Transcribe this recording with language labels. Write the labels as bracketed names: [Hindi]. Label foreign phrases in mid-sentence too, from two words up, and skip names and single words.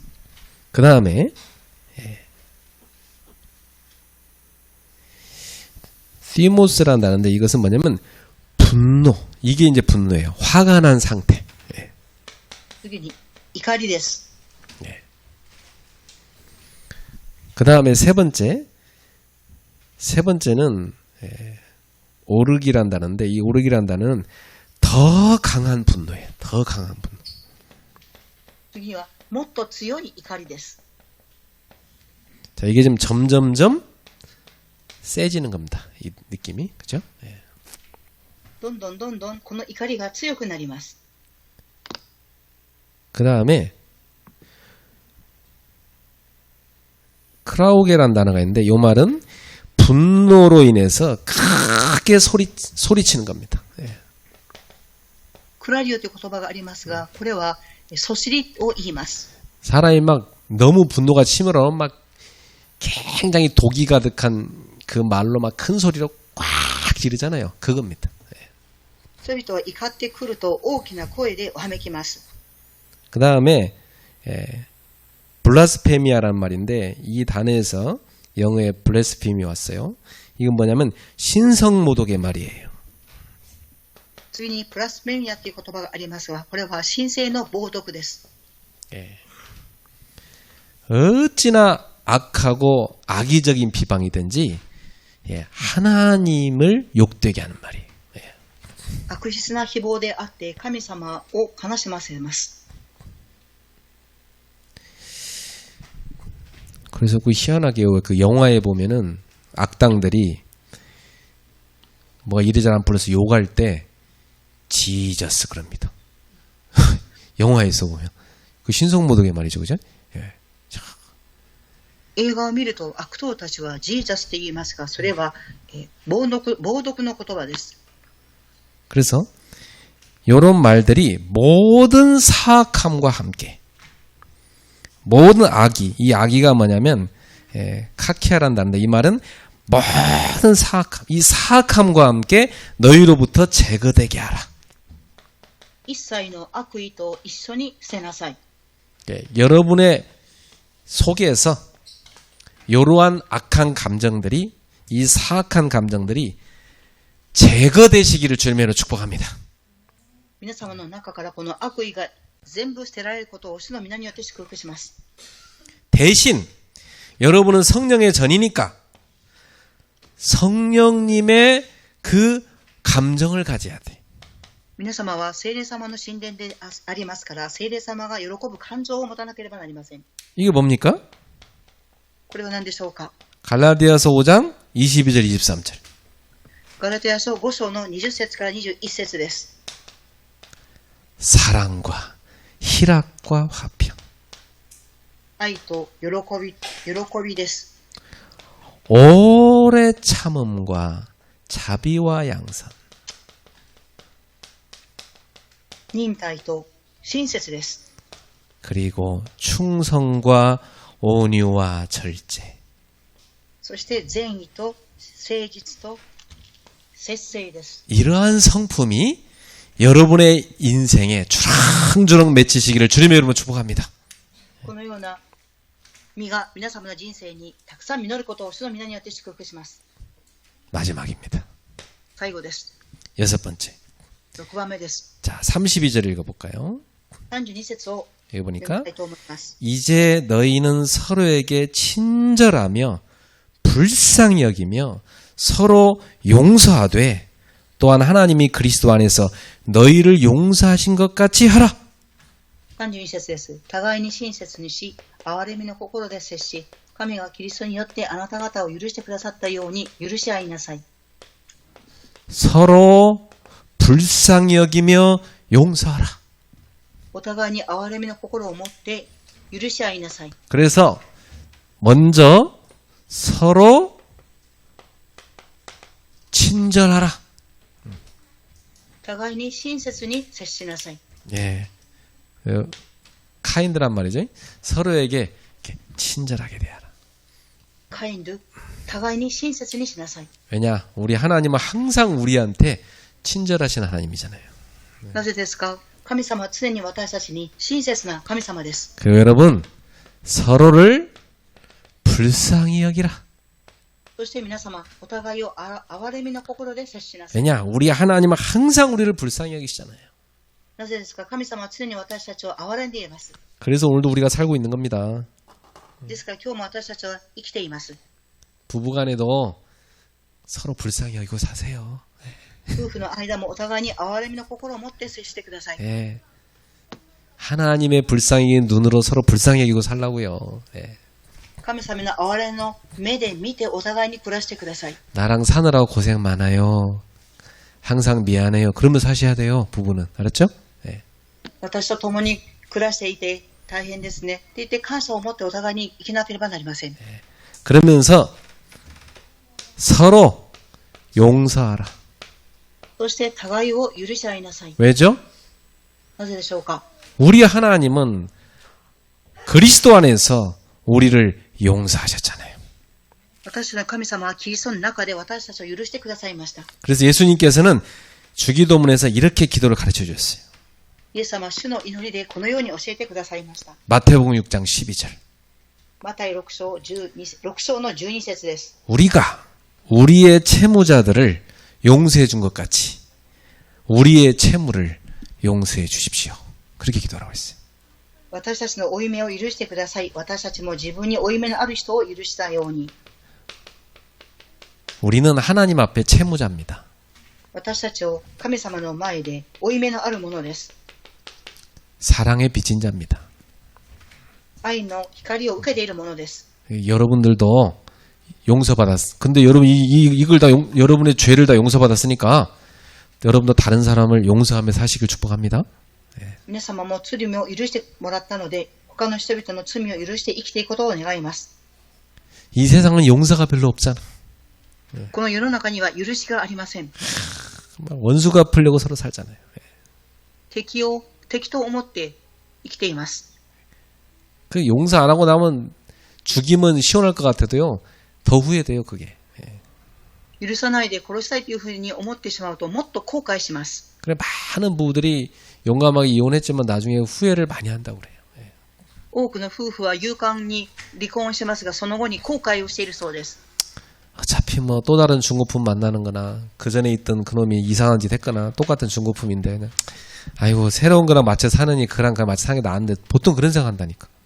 [Korean] 그 다음에 디모스라는 단어인데 이것은 뭐냐면 분노. 이게 이제 분노예요. 화가 난 상태. 예. [Japanese] 次に怒りです。 [Korean] 그 다음에 세 번째는 오르기란다는데 이 오르기란다는 더 강한 분노예요. 더 강한 분노. [Japanese] 次はもっと強い怒りです。 [Korean] 자, 이게 지금 점점점 세지는 겁니다. 이 느낌이. 그죠? 예. [Japanese] どんどんどんどんこの怒りが強くなります。 [Korean] 그 다음에 크라우게란 단어가 있는데 이 말은 분노로 인해서 크게 소리치는 겁니다. 예. [Japanese] クラリオという言葉がありますが、これはそしりを言います。 [Korean] 사람이 막 너무 분노가 치밀어 막 굉장히 독이 가득한 그 말로 막 큰 소리로 꽉 지르잖아요. 그겁니다. [Japanese] 人々は怒ってくると大きな声でわめきます。 [Korean] 그 다음에 블라스페미아란 말인데 이 단어에서 영어에 블레스피미 왔어요. 이건 뭐냐면 신성모독의 말이에요. [Japanese] 次にプラスメミアという言葉がありますが、これは神聖の冒涜です。 [Korean] 어찌나 악하고 악의적인 비방이든지 하나님을 욕되게 하는 말이에요. [Japanese] 悪質な誹謗であって神様を悲しませます。 [Korean] 그래서 그 희한하게 그 영화에 보면은 악당들이 뭐가 이리저리 안 불러서 욕할 때 지저스 그럽니다. 영화에서 보면 그 신성모독의 말이죠, 그죠? 예. [Japanese] 映画を見ると悪党たちはジーザスと言いますが、それは冒涜の言葉です。 [Korean] 그래서 이런 말들이 모든 사악함과 함께 모든 악의, 이 악의가 뭐냐면 카키아란다는데 이 말은 모든 사악함, 이 사악함과 함께 너희로부터 제거되게 하라. [Japanese] 一切の悪意と一緒に捨てなさい。 [Korean] 여러분의 속에서 이러한 악한 감정들이 이 사악한 감정들이 제거되시기를 주님으로 축복합니다. [Japanese] 皆様の中からこの悪意が全部捨てられることを主の皆によって祝福します。 [Korean] 대신 여러분은 성령의 전이니까 성령님의 그 감정을 가져야 돼. [Japanese] 皆様は聖霊様の神殿でありますから、聖霊様が喜ぶ感情を持たなければなりません。 [Korean] 이게 뭡니까? [Japanese] これは何でしょうか。 [Korean] 갈라디아서 5장 22절 23절. [Japanese] ガラテヤ書5章の20節から21節です。 [Korean] 사랑과 희락과 화평. [Japanese] 愛と喜びです。 [Korean] 오래 참음과 자비와 양선. [Japanese] 忍耐と親切です。 [Korean] 그리고 충성과 온유와 절제. [Japanese] そして善意と誠実と節制です。 [Korean] 이러한 성품이 여러분의 인생에 주렁주렁 맺히시기를 주님의 이름으로 축복합니다. [Japanese] このような実が皆様の人生にたくさん実ることを主の皆によって祝福します。 [Korean] 마지막입니다. [Japanese] 最後です。 [Korean] 여섯 번째. [Japanese] 6 番目です。 [Korean] 자, 32절 읽어볼까요? [Japanese] 32 節を [Korean] 여기 [Japanese] 読み [Korean] 보니까 [Japanese] たいと思います。 [Korean] 이제 너희는 서로에게 친절하며 불쌍히 여기며 서로 용서하되 또한 하나님이 그리스도 안에서 너희를 용서하신 것 같이 하라. [Japanese] 32 節です。互いに親切にし、憐れみの心で接し、神がキリストによってあなた方を許してくださったように許し合いなさい。 [Korean] 서로 불쌍히 여기며 용서하라. [Japanese] お互いに憐れみの心を持って許し合いなさい。 [Korean] 그래서 먼저 서로 친절하라. [Japanese] 互いに親切に接しなさい。 [Korean] 예, 카인드란 말이죠. 서로에게 이렇게 친절하게 대하라. [Japanese] カインド、互いに親切にしなさい。 [Korean] 왜냐, 우리 하나님은 항상 우리한테 친절하신 하나님이잖아요. [Japanese] なぜですか？神様は常に私たちに親切な神様です。 [Korean] 그 여러분 서로를 불쌍히 여기라. [Japanese] そして皆様、お互いを憐れみの心で接しなさい。 [Korean] 왜냐? 우리 하나님은 항상 우리를 불쌍히 여기시잖아요. [Japanese] なぜですか？神様は常に私たちを憐れんでいます。 [Korean] 그래서 오늘도 우리가 살고 있는 겁니다. [Japanese] ですから今日も私たちは生きています。 [Korean] 부부간에도 서로 불쌍히 여기고 사세요. [Japanese] 夫婦の間もお互いに憐れみの心を持って接してください。 [Korean] 예. 하나님의 불쌍히 눈으로 서로 불쌍히 여기고 살라고요. 예. [Japanese] 神様の憐れの目で見てお互いに暮らしてください。 [Korean] 나랑 사느라고 고생 많아요. 항상 미안해요. 그러면 사셔야 돼요. 부부는. 알았죠? 예. [Japanese] 私と共に暮らしていて大変ですね。って言って感謝を持ってお互いに生きなければなりません。 [Korean] 그러면서 서로 용서하라. [Japanese] そして互いを許し合いなさい。 [Korean] 왜죠? [Japanese] なぜでしょうか？ [Korean] 우리 하나님은 그리스도 안에서 우리를 용서하셨잖아요. [Japanese] 私たちの神様はキリストの中で私たちを許してくださいました。 [Korean] 그래서 예수님께서는 주기도문에서 이렇게 기도를 가르쳐 주셨어요. [Japanese] イエス様は主の祈りでこのように教えてくださいました。 [Korean] 마태복음 6장 12절. [Japanese] マタイ6章の12節です。 [Korean] 우리가 우리의 채무자들을 용서해 준 것 같이 우리의 채무를 용서해 주십시오. 그렇게 기도하라고 했어요. [Japanese] 私たちの負い目を許してください。私たちも自分に負い目のある人を許したように。 [Korean] 우리는 하나님 앞에 채무자입니다. [Japanese] 私たちを神様の前で負い目のあるものです。 [Korean] 사랑의 빚진 자입니다. [Japanese] 愛の光を受けているものです。 [Korean] 여러분들도 용서받았어. 근데 여러분 이걸 다 여러분의 죄를 다 용서받았으니까 여러분도 다른 사람을 용서하며 사시길 축복합니다. [Japanese] 皆様も罪を許してもらったので、他の人々の罪を許して生きていくことを願います。 [Korean] 이 세상은 용서가 별로 없잖아. [Japanese] この世の中には許しがありません。 [Korean] 원수 갚으려고 서로 살잖아요. [Japanese] 敵と思って生きています。 [Korean] 그 용서 안 하고 나면 죽이면 시원할 것 같아도요. 더 후회돼요, 그게. [Japanese] 許さないで殺したいというふうに思ってしまうともっと後悔します。 [Korean] 그래 많은 부부들이 용감하게 이혼했지만 나중에 후회를 많이 한다고 그래요. [Japanese] 多くの夫婦は勇敢に離婚しますが、その後に後悔をしているそうです。 [Korean] 어차피 뭐 또 다른 중고품 만나는 거나 그 전에 있던 그놈이 이상한 짓 했거나 똑같은 중고품인데 그냥 아이고 새로운 거랑 맞춰 사느니 그랑 맞춰 사는 게 나은데 보통 그런 생각 한다니까.